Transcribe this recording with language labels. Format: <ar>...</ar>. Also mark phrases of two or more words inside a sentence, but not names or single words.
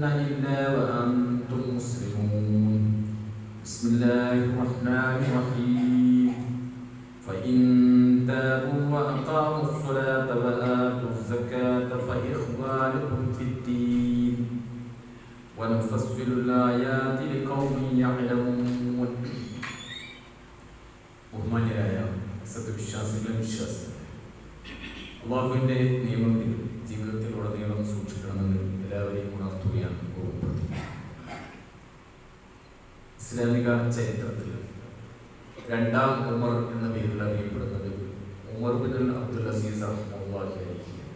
<ar>إلا وأنتم مسلمون بسم الله الرحمن الرحيم فإن تابوا وأقاموا الصلاة وآتوا الزكاة فإخوانكم في الدين ونفصل الآيات لقوم يعلمون</ar> <ml>ബഹുമാന്യരായ സത്യവിശ്വാസികളെ വിശ്വാസികൾ അല്ലാഹുവിൻ്റെ നിയമത്തിൽ ജീവിതത്തിലുടനീളം സൂക്ഷിക്കണമെന്ന് എല്ലാവരെയും ഉണർത്തുകയാണ് ഓർമ്മപ്പെടുത്തുന്നത്. ഇസ്ലാമിക ചരിത്രത്തിൽ രണ്ടാം ഉമർ എന്ന പേരിൽ അറിയപ്പെടുന്നത് ഉമർ ബിൻ അബ്ദുൽ അസീസ്</ml> <ar>رحمة الله عليه.</ar>